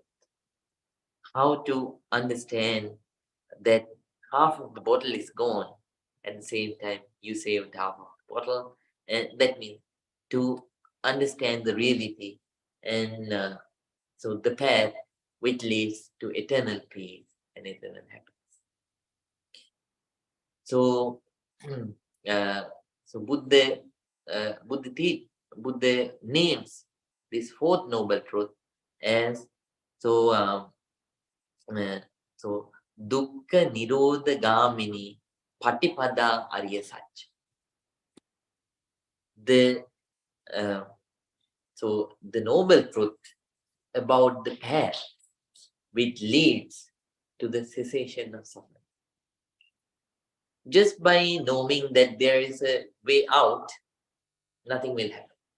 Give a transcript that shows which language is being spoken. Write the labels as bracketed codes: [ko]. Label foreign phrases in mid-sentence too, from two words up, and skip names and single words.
[en] How to understand that half of the bottle is gone, at the same time you saved half of the bottle, and that means to understand the reality and so the path which leads to eternal peace and eternal happiness. So so Buddha names this fourth noble truth as so so [pi] dukkha nirodha gamini patipada arya satcha. [en] So the noble truth about the path which leads to the cessation of suffering. Just by knowing that there is a way out, nothing will happen.